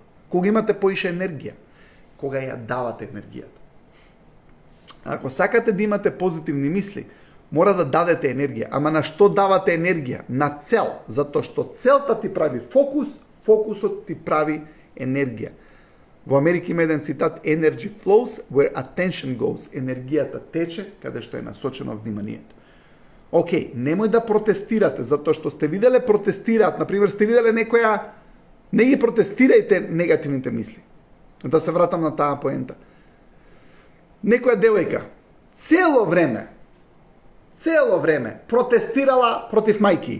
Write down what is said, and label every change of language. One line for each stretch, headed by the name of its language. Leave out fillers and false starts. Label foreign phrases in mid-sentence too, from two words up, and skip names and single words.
Macedonian: Кога имате поише енергија? Кога ја давате енергијата. Ако сакате да имате позитивни мисли, мора да дадете енергија. Ама на што давате енергија? На цел. Затоа што целта ти прави фокус, фокусот ти прави енергија. Во Америка има еден цитат:
English: Energy flows where attention goes.
Macedonian: Енергијата тече каде што е насочено вниманието. Океј, немој да протестирате, затоа што сте виделе протестираат, например, сте виделе некоја, не ги протестирајте негативните мисли. Да се вратам на таа поента. Некоја девојка цело време протестирала против мајки.